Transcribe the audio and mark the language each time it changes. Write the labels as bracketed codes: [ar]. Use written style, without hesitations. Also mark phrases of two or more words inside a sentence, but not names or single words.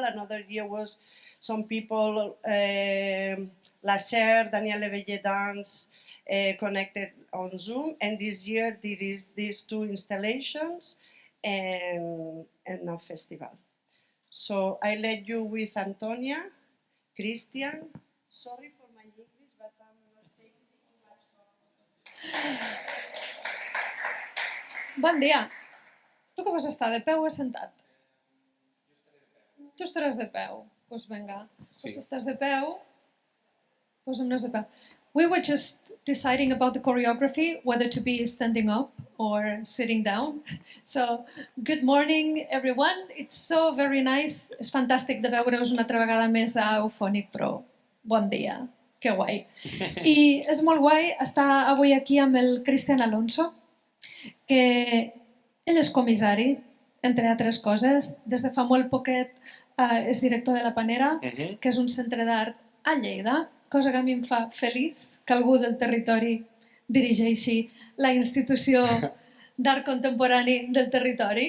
[en] Another year was some people, La Serre, Daniel Levelle Dance, connected on Zoom. And this year there is these two installations and a festival. So I let you with Antònia, Christian. Sorry for my English, but I'm not taking too much. [ca] Bon dia. Tu que vas estar, de peu o sentat? Tu estaràs de peu. Doncs vinga. Si estàs de peu, posem-nos de peu. [en] We were just deciding about the choreography, whether to be standing up or sitting down. So, good morning, everyone. It's so very nice. [ca] És fantàstic de veure-us una altra vegada més a Eufònic, però bon dia. Que guai. I és molt guai estar avui aquí amb el Christian Alonso, que ell és comissari, entre altres coses. Des de fa molt poquet és director de la Panera, que és un centre d'art a Lleida, cosa que a mi em fa feliç que algú del territori dirigeixi la institució d'art contemporani del territori.